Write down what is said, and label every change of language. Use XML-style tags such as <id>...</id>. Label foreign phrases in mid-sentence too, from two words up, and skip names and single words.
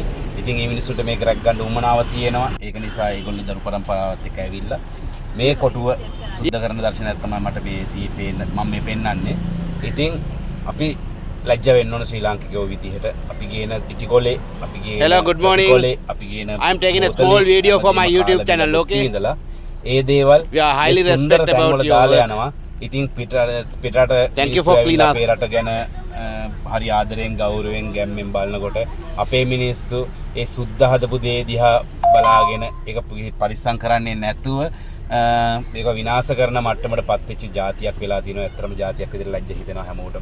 <si>ඉතින් මේ මිනිස්සුන්ට මේක රැක ගන්න උවමනාව තියෙනවා. ඒක නිසා ඒගොල්ලෝ දරු පරම්පරාවත් එක්ක ඇවිල්ලා මේ කොටුව සුද්ධ කරන දර්ශනයක් තමයි මට මේ පේන්න මම මේ පෙන්නන්නේ. ඉතින් අපි ලැජ්ජ වෙන්න ඕන ශ්‍රී ලාංකිකයෝ විදිහට අපි ගේන ඉටිකොලේ අපි ගේන</si> <en>Hello, good morning.</en> <si>අපි ගේන</si> <en>I am taking a small video for my YouTube channel, okay?</en> <si>ඒ දේවල්</si> <en>We are highly respect about you.</en> <si>දාලා යනවා. ඉතින් පිටරට</si> <en>Thank you for clean us.</en> <si>අපේ රට ගැන හරි ආදරෙන් ගෞරවයෙන් ගැම්මෙන් බලනකොට අපේ මිනිස්සු ඒ සුද්ධ හදපු දේ දිහා බලාගෙන ඒක පරිස්සම් කරන්නේ නැතුව ඒක විනාශ කරන මට්ටමට පත් වෙච්ච જાතියක් වෙලා තිනවා. ඇත්තටම જાතියක් විදිහට ලැජ්ජ හිතෙනවා හැමෝටම.</si>